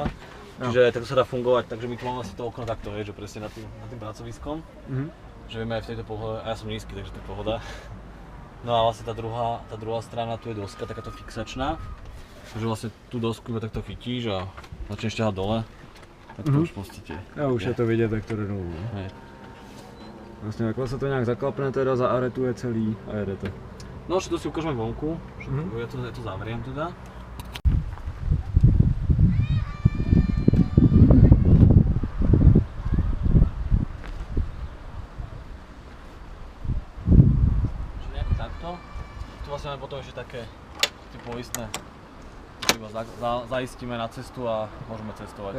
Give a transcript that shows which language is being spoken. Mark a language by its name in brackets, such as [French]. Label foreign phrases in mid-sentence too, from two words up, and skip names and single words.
[Slovak] Čiže takto sa dá fungovať, takže my tu máme asi to okno takto, že presne nad tým pracoviskom. Že vieme aj v tejto pohode, a ja som nízky, takže to je pohoda. No a vlastne tá druhá strana, tu je doska takáto fixačná. Takže vlastne tú dosku iba takto chytíš a začneš ťahať dole. Tak to už v podstate. [Czech] Jo, už je to vidět, jak to jde dolů. Vlastně takhle se to nějak zaklapne, teda zaaretuje celý a jedete. [Slovak] No ešte to si ukážeme vonku, ja to zavriem teda. Čiže nejako takto. Tu vlastne máme potom ešte také poistné, že iba zaistíme na cestu a môžeme cestovať.